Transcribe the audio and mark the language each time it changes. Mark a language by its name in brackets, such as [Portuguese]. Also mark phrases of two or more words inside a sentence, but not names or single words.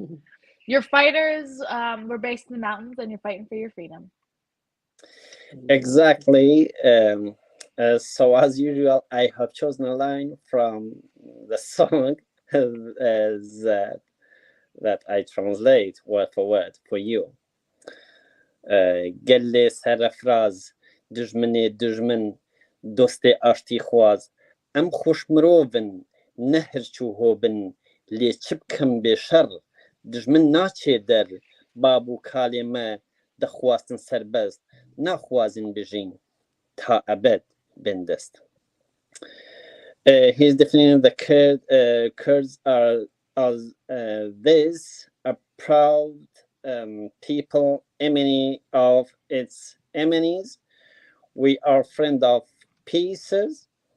[English] Your fighters were based in the mountains and you're fighting for your freedom. Exactly. So as usual, I have chosen a line from the song that I translate word for word for you. [Kurdish] Gelle serafraz, dijmene dijmin, doste ashti khwaz. Em خوش مروفن نهر چو هوبن لی چبکم بشر دجمن ناچه در بابو کالمه دخواستن سربست نخوازن بجین تا ابد بندست. [English] He's defining the Kurds are as this a proud people, enemy of its enemies. We are friend of peace.